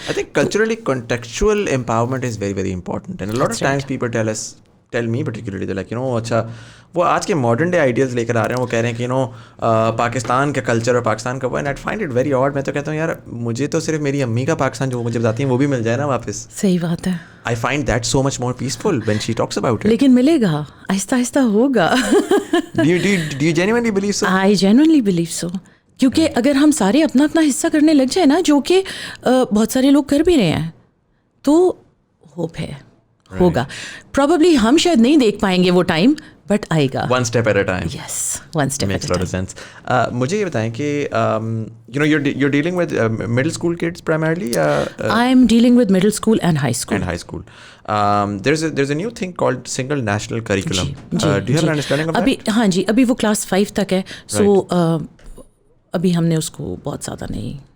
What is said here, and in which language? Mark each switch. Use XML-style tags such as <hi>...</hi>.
<en>I think culturally contextual empowerment is very very important, and a lot of times people tell me particularly, they're like, you know,</en> <ur>اچھا وہ آج کے modern day ideals لے کر آ رہے ہیں, وہ کہہ رہے ہیں کہ یو نو پاکستان کا کلچر اور پاکستان کا وہ,</ur> <en>And I find it very odd.</en> <ur>میں تو کہتا ہوں یار مجھے تو صرف میری امی کا پاکستان جو مجھے بتاتی ہیں وہ بھی مل جائے نا واپس. صحیح بات ہے.</ur> <en>I find that so much more peaceful when she talks about it.</en> <ur>لیکن ملے گا, آہستہ آہستہ ہوگا.</ur> <en>Do you genuinely believe so? I genuinely believe so.</en> <ur>کیونکہ اگر ہم سارے اپنا اپنا حصہ کرنے لگ جائیں نا, جو کہ بہت سارے لوگ کر بھی رہے ہیں, تو ہوپ ہے, ہوگا. پروبیبلی ہم شاید نہیں دیکھ پائیں گے وہ ٹائم, بٹ آئے گا.</ur> <en>One step at a time. Yes, one step at a time. Makes a lot of sense.</en> <ur>مجھے یہ بتائیں کہ</ur> <en>you know you're dealing with middle school kids primarily. I am dealing with middle school and high school. And high school. There's a new thing called single national curriculum. Do you have an understanding of that?</en> <ur>ابھی ہاں جی, ابھی وہ class 5 تک ہے, سو ابھی ہم نے اس کو بہت زیادہ نہیں.</ur>